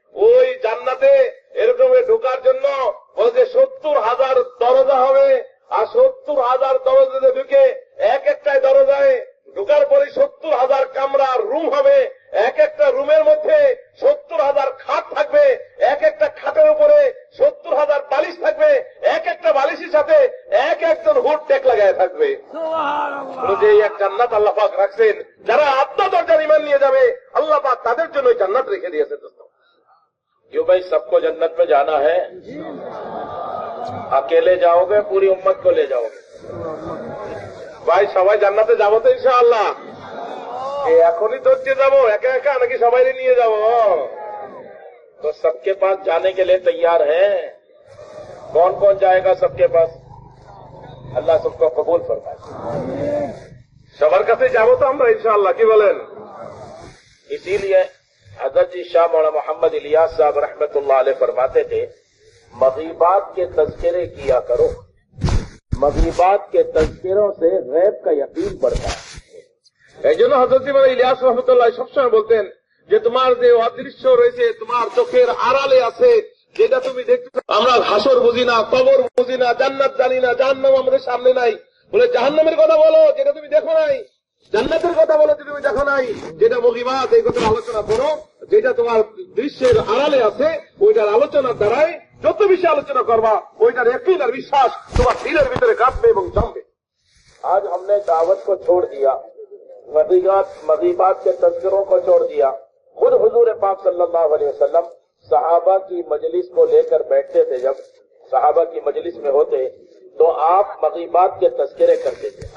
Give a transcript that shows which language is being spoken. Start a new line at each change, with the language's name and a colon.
Bangla: ওই জান্নাতে এরকম ঢোকার জন্য বলে যে 70,000 দরজা হবে, আর 70,000 দরজাতে ঢুকে এক একটায় দরজায় ঢোকার পরে 70,000 কামরা রুম হবে, এক একটা রুমের মধ্যে 70,000 খাট থাকবে, এক একটা খাটের উপরে 70,000 বালিশ থাকবে, এক একটা বালিশের সাথে একজন হুড টেক লাগায় থাকবে। যে এক জান্নাত আল্লাহ পাক রাখছেন, যারা আপনার দরজার ঈমান নিয়ে যাবে আল্লাহ পাক তাদের জন্য জান্নাত রেখে দিয়েছে।
Hindi: क्यों भाई, सबको जन्नत में जाना है? अकेले जाओगे, पूरी उम्मत को ले जाओगे?
Bangla: ভাই সবাই জান্নাতে যাবো তো ইনশাআল্লাহ? এখনই ধরতে যাবো একা একা, নাকি সবাই নিয়ে যাবো?
Hindi: तो सबके पास जाने के लिए तैयार है? कौन कौन जाएगा सबके पास? अल्लाह सबको कबूल फरमाए।
Bangla: সবার কাছে যাবো তো আমরা ইনশাআল্লাহ, কি বলেন?
Hindi: इसीलिए हजरत जी शाह मौलाना मोहम्मद इलियास साहब रहमतुल्लाह अलैह फरमाते थे, मगीबात के तज़किरे किया करो, मगीबात के तज़किरों से गैब का यकीन बढ़ता है।
Bangla: এই জন্য হযরত ইলিয়াস রহমতুল্লাহ সবসময় বলতেন যে তোমার যে অদৃশ্য রয়েছে, তোমার চোখের আড়ালে আছে, যেটা তুমি দেখতে, আমরা হাসর বুঝি না, কবর বুঝি না, জান্নাত জানি না, জাহান্নাম আমাদের সামনে নাই, বলে জাহান্নামের কথা বলো যেটা তুমি দেখো নাই, জান্নাতের কথা বলো যেটা তুমি দেখো নাই, যেটা মগীবাত, এই কথা আলোচনা করো, যেটা তোমার দৃশ্যের আড়ালে আছে, ওইটার আলোচনার দ্বারাই যত বেশি আলোচনা করবা, ওইটার ইয়াকিন আর বিশ্বাস তোমার দিলের ভিতরে কাঁপবে এবং জমবে।
Hindi: आज हमने दावत को छोड़ दिया, मगीबात के तज़किरों को छोड़ दिया। खुद हुजूर पाक सल्लल्लाहु अलैहि वसल्लम सहाबा की मजलिस को लेकर बैठते थे, जब सहाबा की मजलिस में होते तो आप मगीबात के तज़किरे करते थे।